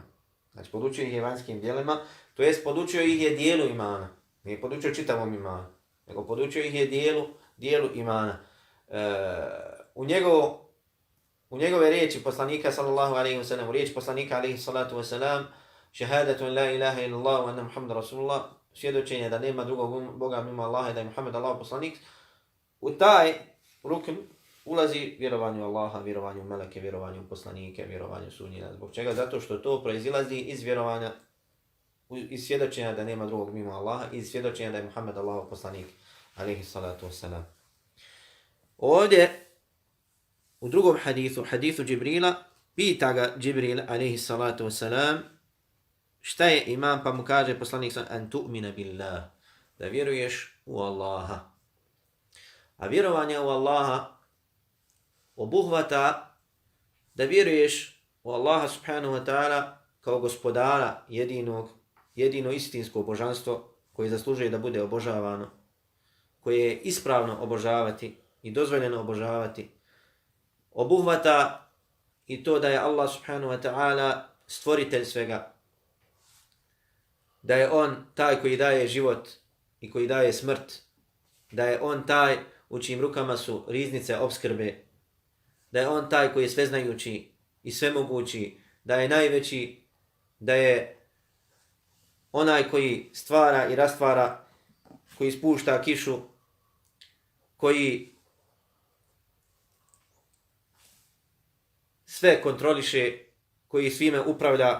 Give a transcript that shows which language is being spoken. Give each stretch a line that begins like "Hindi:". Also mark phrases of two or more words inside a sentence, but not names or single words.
Bosnian: Znači, podučio ih je vanjskim djelima, to jest podučio ih je dijelu imana. Nije podučio čitavom imanu, nego podučio ih je dijelu imana. U njegove riječi poslanika
Arabic: صلى الله عليه وسلم,
Bosnian: u riječi poslanika
Arabic: عليه الصلاة والسلام, شهادة لا إله إلا الله وأن محمدا رسول الله,
Bosnian: svjedočenje da nema drugog Boga mimo Allaha i da je Muhammed Allahov poslanik, u taj rukn ulazi vjerovanju Allaha, vjerovanju meleke, vjerovanju poslanike, vjerovanju sudnjina. Zbog čega? Zato što to proizilazi iz vjerovanja, iz svjedočenja da nema drugog mimo Allaha, iz svjedočenja da je Muhammed Allahov poslanik,
Arabic: عليه الصلاة والسلام.
Bosnian: Ovdje, u drugom hadisu, hadisu Džibrila, pita ga Džibril,
Arabic: عليه الصلاة والسلام,
Bosnian: šta je iman, pa mu kaže poslanik
Arabic: أن تؤمن بالله,
Bosnian: da vjeruješ u Allaha. A vjerovanje u Allaha obuhvata da vjeruješ u Allaha
Arabic: سبحانه وتعالى
Bosnian: kao gospodara jedino istinsko božanstvo koje zaslužuje da bude obožavano, koje je ispravno obožavati i dozvoljeno obožavati. Obuhvata i to da je Allah
Arabic: سبحانه وتعالى
Bosnian: stvoritelj svega, da je on taj koji daje život i koji daje smrt, da je on taj u čijim rukama su riznice opskrbe, da je on taj koji je sveznajući i svemogući, da je najveći, da je onaj koji stvara i rastvara, koji spušta kišu, koji sve kontroliše, koji svime upravlja.